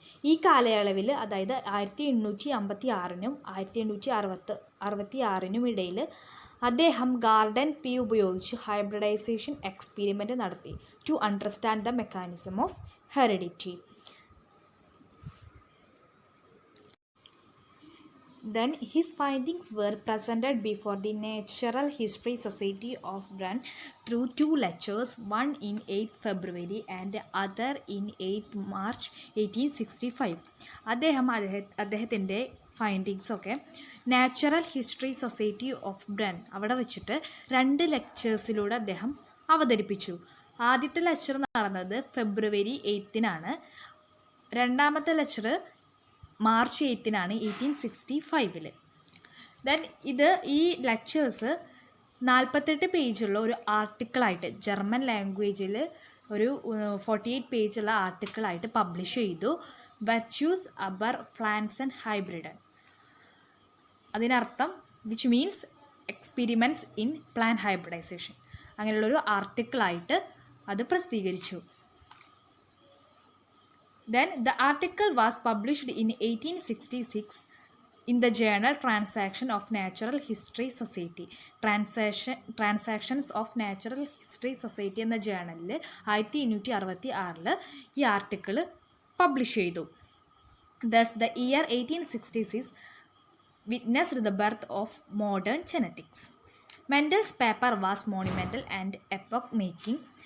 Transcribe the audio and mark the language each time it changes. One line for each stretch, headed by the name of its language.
Malayalam: ഈ കാലയളവിൽ, അതായത് 1856 1866 ഇടയിൽ അദ്ദേഹം ഗാർഡൻ പി ഉപയോഗിച്ച് ഹൈബ്രിഡൈസേഷൻ എക്സ്പെരിമെൻ്റ് നടത്തി
English: To understand the mechanism of heredity. Then his findings were presented before the Natural History Society of Bern through 2 lectures, one in 8 February and other in 8 March 1865.
Malayalam: അദ്ദേഹത്തിൻ്റെ ഫൈൻഡിങ്സൊക്കെ natural history society of bran അവിടെ വെച്ചിട്ട് 2 ലെക്ചേഴ്സിലൂടെ അദ്ദേഹം അവതരിപ്പിച്ചു. ആദ്യത്തെ lecture നടന്നത് ഫെബ്രുവരി 8 രണ്ടാമത്തെ lecture March 8 1865. Then ഈ lectures 48 പേജുള്ള ഒരു ആർട്ടിക്കിളായിട്ട് ജർമ്മൻ ലാംഗ്വേജിൽ ഒരു 48 പേജുള്ള ആർട്ടിക്കിളായിട്ട് പബ്ലിഷ് ചെയ്തു.
German: വെർച്യൂസ് അബർ ഫ്ലാൻസൻ ഹൈബ്രിഡ്,
Malayalam: അതിനർത്ഥം
English: which means experiments in plan hybridisation,
Malayalam: അങ്ങനെയുള്ളൊരു ആർട്ടിക്കിളായിട്ട് അത് പ്രസിദ്ധീകരിച്ചു.
English: Then the article was published in 1866 in the journal Transaction of Natural History Society.
Malayalam: Transactions of Natural History Society എന്ന ജേണലിൽ 1866 ഈ ആർട്ടിക്കിൾ പബ്ലിഷ് ചെയ്തു.
English: Thus the year 1866 witnessed the birth of modern genetics. Mendel's paper was monumental and epoch-making.